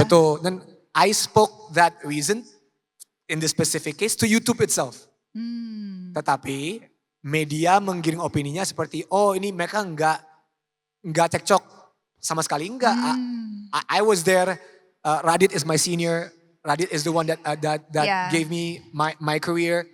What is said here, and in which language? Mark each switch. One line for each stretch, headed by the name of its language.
Indonesian: Betul, dan
English: I spoke that reason in this specific case to YouTube itself.
Indonesian: Tetapi media menggiring opininya seperti ini mereka nggak cekcok. Sama sekali enggak.
English: I was there. Radit is my senior. Radit is the one that gave me my career.